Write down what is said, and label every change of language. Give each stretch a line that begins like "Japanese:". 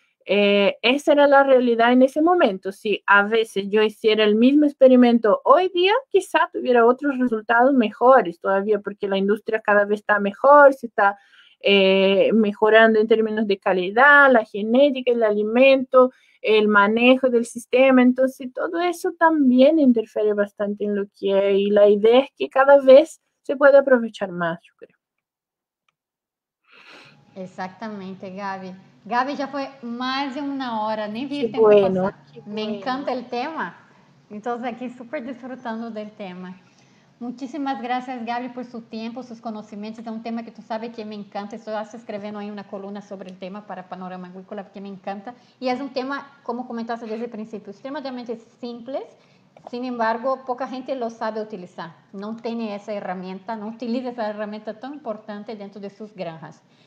Spanish: esa era la realidad en ese momento. Si a veces yo hiciera el mismo experimento hoy día, quizá tuviera otros resultados mejores todavía, porque la industria cada vez está mejor, se está mejorando en términos de calidad, la genética, el alimento, el manejo del sistema. Entonces, todo eso también interfiere bastante en lo que hay. Y la idea es que cada vez se puede aprovechar más, yo creo. Exactamente, Gaby.
Portuguese: Gaby, já foi mais de uma hora, nem vi o tempo
Spanish: bueno,
Portuguese: passar. Me encanta o tema. Então, aqui super desfrutando do tema.
Spanish: Muchísimas gracias, Gaby, por su tiempo, sus conocimientos.
Portuguese: É um tema que tu sabe que me encanta. Estou escrevendo aí uma coluna sobre o tema para Panorama Agrícola, porque me encanta. E é um tema, como comentaste desde o princípio, extremamente simples.
Spanish: Sin embargo,
Portuguese: pouca gente
Spanish: lo sabe utilizar.
Portuguese: Não tem essa ferramenta, não utiliza essa ferramenta tão importante dentro de suas granjas.